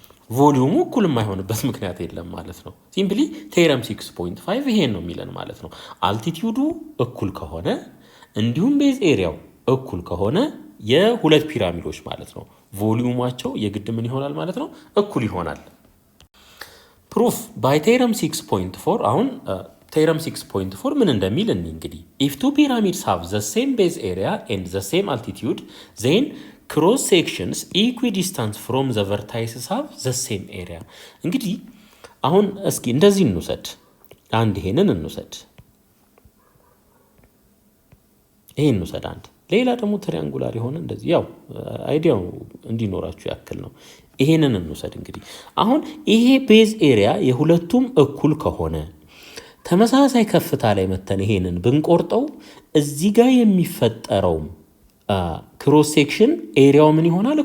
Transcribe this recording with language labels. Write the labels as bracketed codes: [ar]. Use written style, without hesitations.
[am] ቮሊዩሙ እኩል የማይሆንበት ምክንያት የለም ማለት ነው። ሲምፕሊ ቴረም 6.5 ይሄን ነው የሚለን ማለት ነው። አልቲቲዩዱ እኩል ከሆነ እንዲሁም ቤዝ ኤሪያው እኩል ከሆነ የሁለት ፒራሚዶች ማለት ነው ቮሊዩማቸው የግድ ምን ይሆናል ማለት ነው? እኩል ይሆናል። [en] ፕሩፍ ባይ ቴረም 6.4 [am] አሁን ቴረም 6.4 ምን እንደሚል እንግዲህ [en] if two pyramids have the same base area and the same altitude then cross sections equidistant from the vertices have the same area. [am] እንግዲህ አሁን እስኪ እንደዚህ እንውሰድ፣ ይሄንን እንውሰድ፣ አንድ ሌላ ደግሞ ትሪያንጉላር የሆነ እንደዚህ ያው አይዲያው እንዲኖራችሁ ያክል ነው። ይሄንን እንውሰድ። እንግዲህ አሁን ይሄ ቤዝ ኤሪያ የሁለቱም እኩል ከሆነ ተመሳሳይ ከፍታ ላይ መተን ይሄንን ብንቆርጠው እዚህ ጋር የሚፈጠረው ክሮስ ሴክሽን ኤሪያው ምን ይሆናል?